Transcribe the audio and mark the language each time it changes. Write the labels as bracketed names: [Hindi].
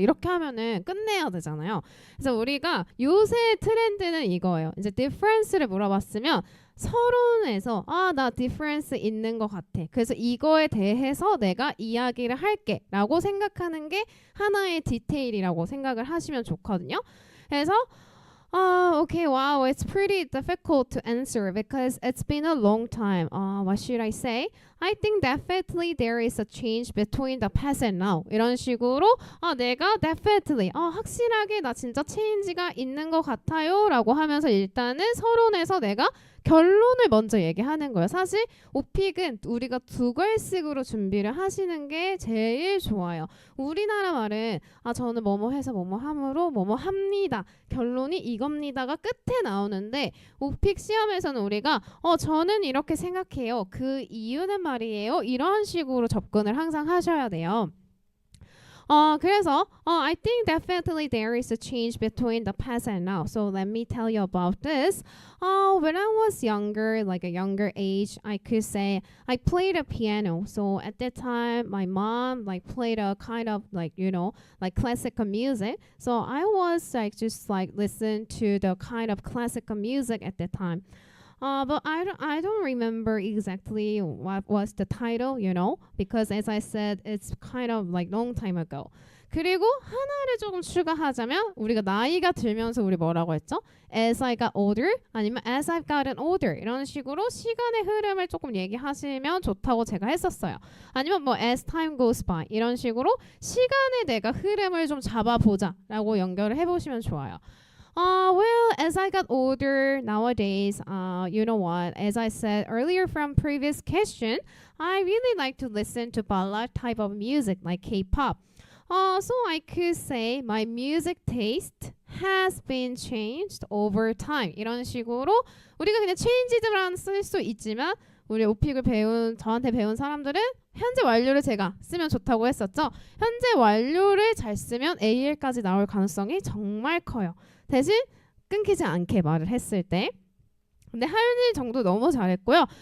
[Korean] 이렇게 하면은 끝내야 되잖아요. 그래서 우리가 요새 트렌드는 이거예요. 이제 difference를 물어봤으면 서론에서 나 difference 있는 것 같아. 그래서 이거에 대해서 내가 이야기를 할게 라고 생각하는 게 하나의 디테일이라고 생각을 하시면 좋거든요. 그래서 [English] okay, wow, it's pretty difficult to answer because it's been a long time. What should I say? I think definitely there is a change between the past and now. [Korean] 이런 식으로 내가 definitely 확실하게 나 진짜 change가 있는 것 같아요 라고 하면서 일단은 서론에서 내가 결론을 먼저 얘기하는 거예요. 사실 오픽은 우리가 두 글씩으로 준비를 하시는 게 제일 좋아요. 우리나라 말은 저는 뭐뭐 해서 뭐뭐 함으로 뭐뭐 합니다. 결론이 이겁니다가 끝에 나오는데 오픽 시험에서는 우리가 저는 이렇게 생각해요. 그 이유는 말이에요. 이런 식으로 접근을 항상 하셔야 돼요. 그래서 [English] I think definitely there is a change between the past and now. So let me tell you about this. When I was younger, like a younger age, I could say I played a piano. So at that time, my mom like played a kind of like like classical music. So I was like just like listen to the kind of classical music at that time. But I don't remember exactly what was the title, because as I said, it's kind of like long time ago. [Korean] 그리고 하나를 조금 추가하자면 우리가 나이가 들면서 우리 뭐라고 했죠? [English] As I got older [Korean] 아니면 [English] as I've gotten older [Korean] 이런 식으로 시간의 흐름을 조금 얘기하시면 좋다고 제가 했었어요. 아니면 뭐 [English] as time goes by [Korean] 이런 식으로 시간의 내가 흐름을 좀 잡아보자 라고 연결을 해보시면 좋아요. [English] Well, as I got older nowadays, you know what? As I said earlier from previous question, I really like to listen to ballad type of music like K-pop. So I could say my music taste has been changed over time. [Korean] 이런 식으로 우리가 그냥 change드란 쓸 수 있지만 우리 오픽을 배운 저한테 배운 사람들은 현재 완료를 제가 쓰면 좋다고 했었죠. 현재 완료를 잘 쓰면 AL까지 나올 가능성이 정말 커요. 대신 끊기지 않게 말을 했을 때. 근데 하윤이 정도 너무 잘했고요.